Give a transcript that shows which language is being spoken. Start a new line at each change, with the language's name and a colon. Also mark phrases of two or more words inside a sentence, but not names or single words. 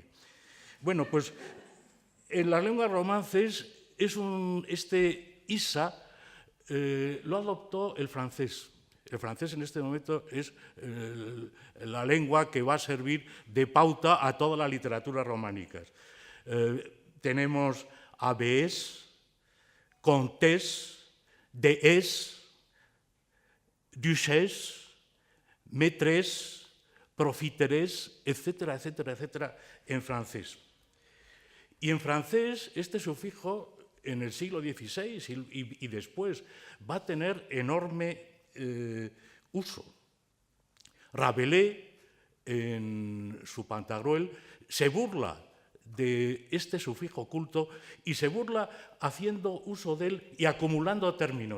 Spanish: Bueno, pues en las lenguas romances este isa lo adoptó el francés. El francés en este momento es la lengua que va a servir de pauta a todas las literaturas románicas.
French: Tenemos abbés, comtés, déesses, duchesses, maîtresses, profiteresses,
Spanish: etcétera, etcétera, etcétera, en francés. Y en francés este sufijo en el siglo XVI y después va a tener enorme uso. Rabelais, en su Pantagruel, se burla de este sufijo culto y se burla haciendo uso de él y acumulando términos.